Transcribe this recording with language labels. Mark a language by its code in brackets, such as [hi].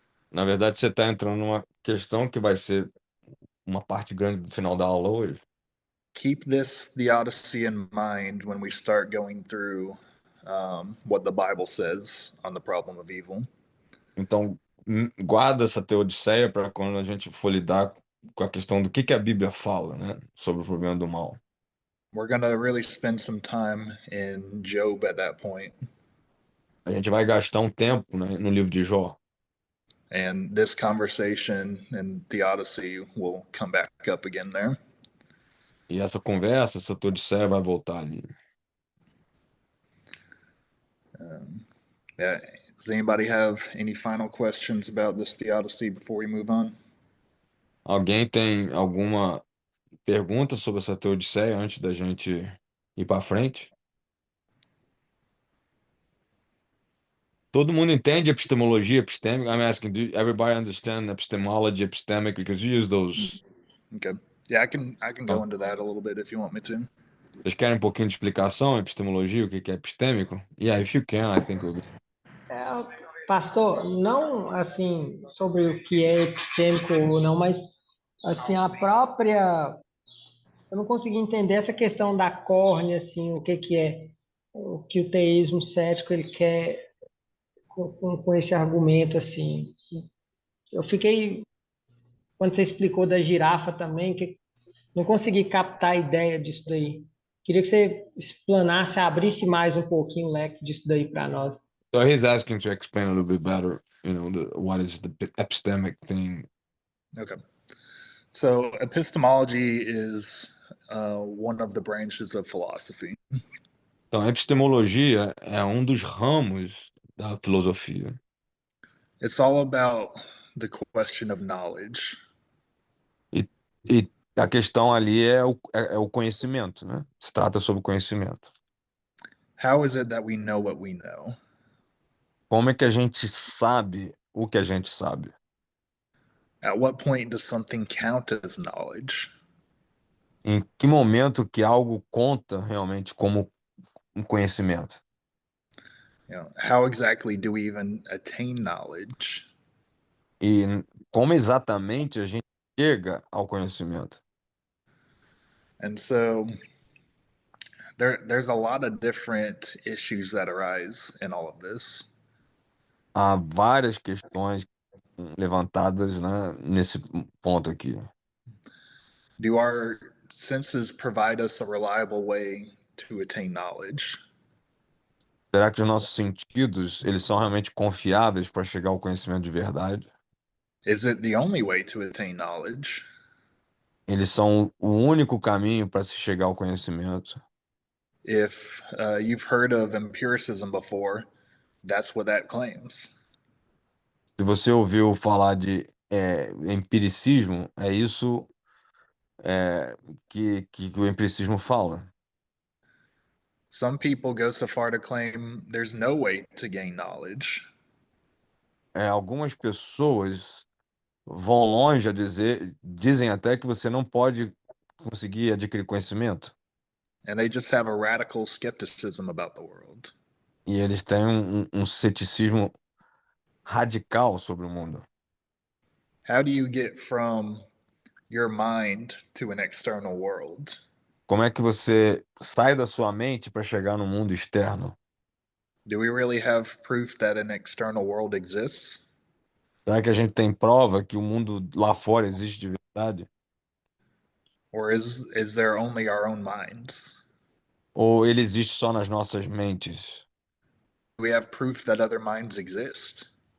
[pt] Na verdade, você está entrando numa questão que vai ser uma parte grande do final da aula hoje. [en] Keep this theodicy in mind when we start going through what the Bible says on the problem of evil. [pt] Então, guarda essa teodiceia para quando a gente for lidar com a questão do que a Bíblia fala, né, sobre o problema do mal. [en] We're going to really spend some time in Job at that point. [pt] A gente vai gastar um tempo, né, no livro de Jó. [en] And this conversation and theodicy will come back up again there. [pt] E essa conversa, essa teodiceia vai voltar ali. [en] Yeah. Does anybody have any final questions about this theodicy before we move on? [pt] Alguém tem alguma pergunta sobre essa teodiceia antes da gente ir para frente? Todo mundo entende epistemologia, epistemic? [en] I'm asking, do everybody understand epistemology, epistemic? Because you use those. Okay. Yeah, I can go into that a little bit if you want me to. [pt] Vocês querem um pouquinho de explicação, epistemologia, o que é epistêmico? [en] Yeah, if you can, I think we'll be... [pt] Pastor, não assim sobre o que é epistêmico ou não, mas assim a própria, eu não consegui entender essa questão da córnea, assim, o que é, o que o teísmo cético ele quer com esse argumento, assim. Eu fiquei, quando você explicou da girafa também, que não consegui captar a ideia disso daí. Queria que você explanasse, abrisse mais um pouquinho o leque disso daí para nós. [en] So he's asking to explain a little bit better, what is the epistemic thing. Okay. So, epistemology is one of the branches of philosophy. [pt] Então, a epistemologia é um dos ramos da filosofia. [en] It's all about the question of knowledge. [pt] E a questão ali é o conhecimento, né? Se trata sobre conhecimento. [en] How is it that we know what we know? [pt] Como é que a gente sabe o que a gente sabe? [en] At what point does something count as knowledge? [pt] Em que momento que algo conta realmente como um conhecimento? [en] How exactly do we even attain knowledge? [pt] E como exatamente a gente chega ao conhecimento? [en] And so there's a lot of different issues that arise in all of this. [pt] Há várias questões levantadas, né, nesse ponto aqui. [en] Do our senses provide us a reliable way to attain knowledge? [pt] Será que os nossos sentidos, eles são realmente confiáveis para chegar ao conhecimento de verdade? [en] Is it the only way to attain knowledge? [pt] Eles são o único caminho para se chegar ao conhecimento? [en] If you've heard of empiricism before, that's what that claims. [pt] Se você ouviu falar de empiricismo, é isso que o empiricismo fala. [en] Some people go so far to claim there's no way to gain knowledge. [pt] Algumas pessoas vão longe a dizem até que você não pode conseguir adquirir conhecimento. [en] And they just have a radical skepticism about the world. [pt] E eles têm um ceticismo radical sobre o mundo. [en] How do you get from your mind to an external world? [pt] Como é que você sai da sua mente para chegar no mundo externo? [en] Do we really have proof that an external world exists? [pt] Será que a gente tem prova que o mundo lá fora existe de verdade? [en] Or is there only our own minds? [pt] Ou ele existe só nas nossas mentes? [en] Do we have proof that other minds exist?